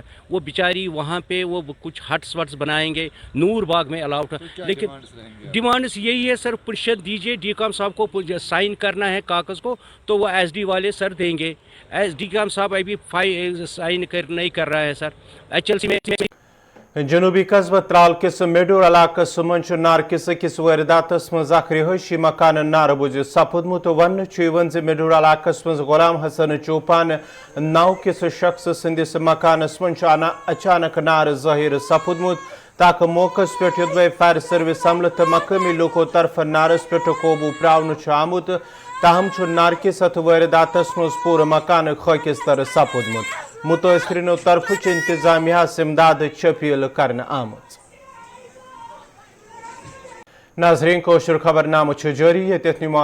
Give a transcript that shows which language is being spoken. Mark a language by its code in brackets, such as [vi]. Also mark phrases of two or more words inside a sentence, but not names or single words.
[hi] वो बेचारी वहाँ पे वो कुछ [en] huts wuts [hi] बनाएंगे, नूरबाग में अलाउड है। लेकिन डिमांड्स यही है सर, परिषद दीजिए, DCOM साहब को साइन करना है कागज़ को, तो वो SD वाले सर देंगे। DCOM साहब अभी साइन नहीं कर रहा है सर। HLC में [ks] जनूबी कस्बा त्राल किस मेडूर इलाकस मन नार किस वारदातस मज रिहायशी मकान नार बुझ सपुदमुत वन मेडूर इलाकस मज गुलाम हसन चौपान नाव किस शख्स सिंदिस मकानस मन अचानक नार ज़ाहिर सपुदमुत, ताकि मौकस पे युद्ध [en] fire service [ks] अमल तो मकामी लोगों तरफ नारस पे काबू प्रावन आमुत, ताहम नारकिस अथ वारदातस मज पूर मकान खाकिस्तर सपुदमुत। मुतअसरिनो तरफ इंतजामिया इमदाद अपील करने आमत। नाज़रीन, कोशर खबरनामा जारी है।